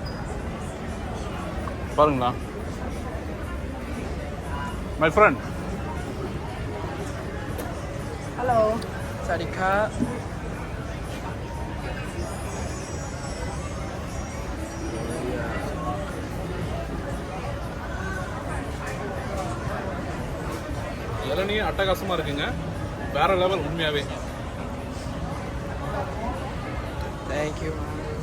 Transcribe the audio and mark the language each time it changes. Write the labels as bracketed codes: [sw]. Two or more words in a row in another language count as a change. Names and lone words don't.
[ta] பாருங்களா [en] my friend, Hello. [th] สวัสดีครับ [ta] இளநீ அட்டகாசமாக இருக்குங்க, வேற லெவல் உண்மையாகவே. [en] Thank you.